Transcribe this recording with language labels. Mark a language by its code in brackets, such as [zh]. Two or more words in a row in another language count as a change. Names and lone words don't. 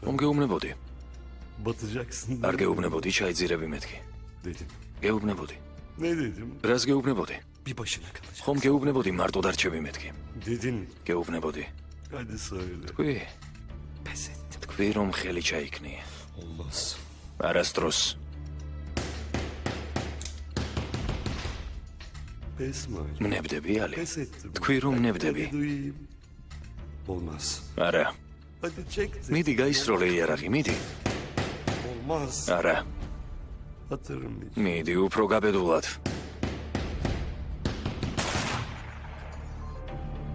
[ka] რომ გეუბნებოდი, [tr] Batacaksın [ka] არ [tr] dedim. [ka] გეუბნებოდი, ჩაიძირები მეთქი. [tr] Dedim. [ka] გეუბნებოდი. [tr] Ne dedim? [ka] რას გეუბნებოდი? [tr] Bir başına kalacak. [ka] ხომ გეუბნებოდი მარტო დარჩები მეთქი. [tr] Dedin. [ka] გეუბნებოდი. [tr] Hadi söyle. [ka] თქვი, [tr] Pes ettim. [ka] თქვი რომ ხელი ჩაიქნი. [tr] Olmaz. [ka] არასდროს. [tr] Pes mi? [ka] მნებდები ალი? [tr] Pes ettim. [ka] თქვი რომ მნებდები. [tr] Hadi duyayım. Olmaz. [ka] არა. [tr] Hadi çek. [ka] მიდი გაისროლე იარაღი, მიდი. [tr] Olmaz. [ka] არა. [tr] Atarım bir. [ka] მიდი უფრო გაბედულად.